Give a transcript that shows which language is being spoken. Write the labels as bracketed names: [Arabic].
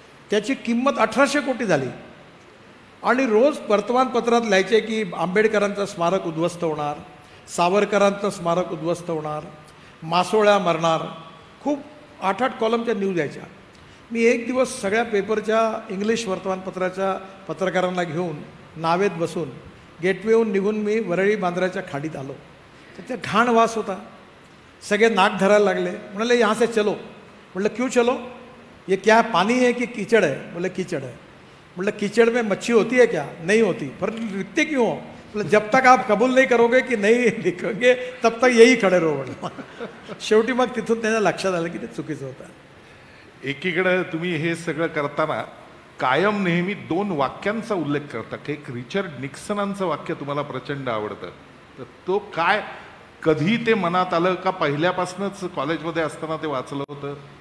[Marathi] त्याची किंमत 1800 कोटी झाली. आणि रोज वर्तमानपत्रात लिहायचे की आंबेडकरांचं स्मारक उद्ध्वस्त होणार, सावरकरांचं स्मारक उद्ध्वस्त होणार, मासोळ्या मरणार. खूप 8-8 कॉलमच्या न्यूज यायच्या. मी एक दिवस सगळ्या पेपरच्या इंग्लिश वर्तमानपत्राच्या पत्रकारांना घेऊन नावेत बसून गेटवेहून निघून मी वरळी बांद्राच्या खाडीत आलो. तर ते घाण वास होता. सगळे नाक धरायला लागले. म्हणाले [Hindi] यहाँ से चलो. म्हटलं क्यों चलो, ये क्या है, पानी है कि कीचड़ है? बोले कीचड़ है. मतलब कीचड़ में मच्छी होती है क्या? नहीं होती. पर लिखते क्यों हो? मतलब जब तक आप कबूल नहीं करोगे की नाही लिखोगे तब तक यही खडे रहो [Marathi] म्हटलं. शेवटी मग तिथून त्यांच्या लक्षात आलं की ते चुकीचं होतं. एकीकडे तुम्ही हे सगळं करताना कायम नेहमी 2 वाक्यांचा उल्लेख करता. एक रिचर्ड निक्सनांचं वाक्य तुम्हाला प्रचंड आवडतं. तर तो काय, कधी ते मनात आलं का पहिल्यापासूनच कॉलेजमध्ये असताना ते वाचलं होतं?